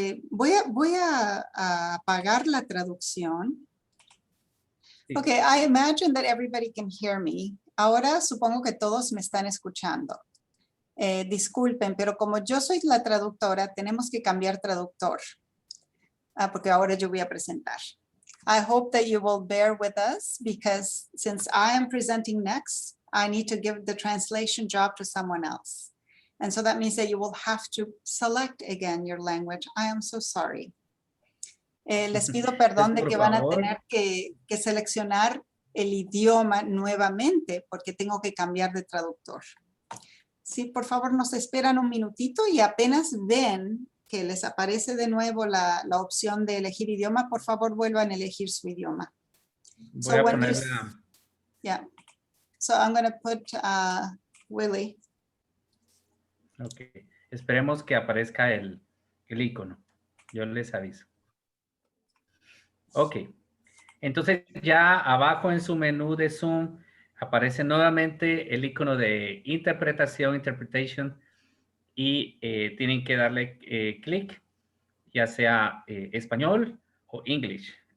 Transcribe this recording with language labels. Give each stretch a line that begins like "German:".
Spanish: voy a apagar la traducción. Sí.
English: Okay, I imagine that everybody can hear me.
Spanish: Ahora supongo que todos me están escuchando. Disculpen, pero como yo soy la traductora, tenemos que cambiar traductor. Porque ahora yo voy a presentar.
English: I hope that you will bear with us because since I am presenting next, I need to give the translation job to someone else. And so that means that you will have to select again your language. I am so sorry.
Spanish: Les pido perdón de que van a tener que seleccionar el idioma nuevamente porque tengo que cambiar de traductor. Sí, por favor, nos esperan un minutito y apenas ven que les aparece de nuevo la opción de elegir idioma, por favor vuelvan a elegir su idioma. Voy a ponerla.
English: Yeah. So I'm going to put Willie. Ok.
Spanish: Esperemos que aparezca el icono. Yo les aviso. Ok. Entonces ya abajo en su menú de Zoom aparece nuevamente el icono de interpretation y tienen que darle clic, ya sea español o English.